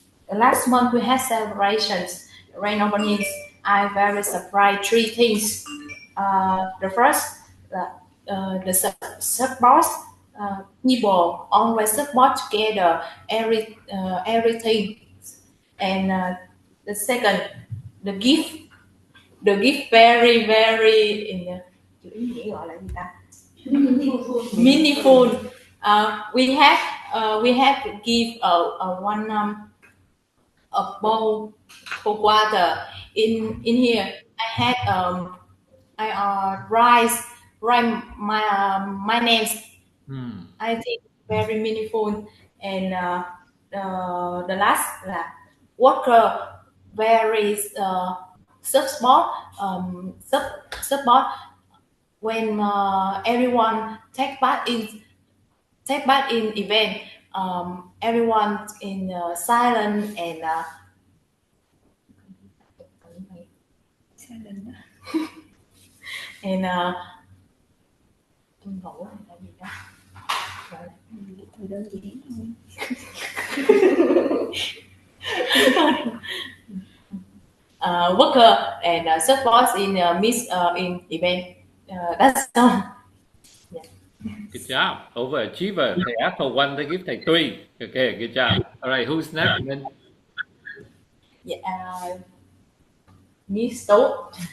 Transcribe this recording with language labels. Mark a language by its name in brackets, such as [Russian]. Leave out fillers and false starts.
[English] Last month we had celebrations, rain openings. I very surprised three things. The first, the support. People always support together everything, and the second, the gift. The gift very in the [Vietnamese] chữ ý nghĩa gọi là gì ta? [English] Meaningful. We have to give a one a bowl for water in here. I had write my names. I think very meaningful, and the last worker very support support when everyone take part in event. Everyone in silent and and [Vietnamese] tuân thủ hay là gì đó, gọi là từ đơn giản thôi. [English] Worker and support in miss in event. That's all. Good job. Overachiever. Thầy ask for one, they give thầy three. Okay, good job. All right, who's next? Then? Yeah, Miss Tốt.